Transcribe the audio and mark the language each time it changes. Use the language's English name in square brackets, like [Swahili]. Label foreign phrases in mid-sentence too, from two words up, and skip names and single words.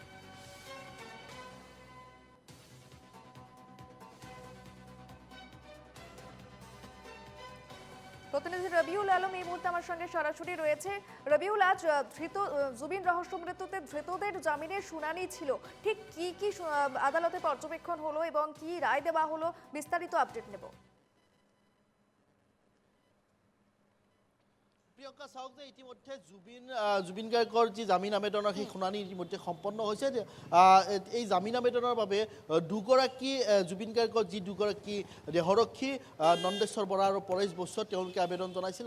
[Bangla] প্রতিনিধি রবিউল আলম এই মুহূর্তে আমার সঙ্গে সরাসরি রয়েছে। রবিউল, আজ জুবিন রহস্য মৃত্যুতে ধৃতদের জামিনের শুনানি ছিল, ঠিক কি কি আদালতে পর্যবেক্ষণ হলো এবং কি রায় দেওয়া হলো, বিস্তারিত আপডেট নেব। [Assamese] প্রিয়ঙ্কা, চাওক যে ইতিমধ্যে জুবিন গাৰ্গৰ যি জামিন আবেদনৰ সেই শুনানি ইতিমধ্যে সম্পন্ন হৈছে। এই জামিন আবেদনৰ বাবে দুগৰাকী জুবিন গাৰ্গৰ যি দুগৰাকী দেহৰক্ষী নন্দেশ্বৰ বৰা আৰু পৰেশ বৈশ্য তেওঁলোকে আবেদন জনাইছিল।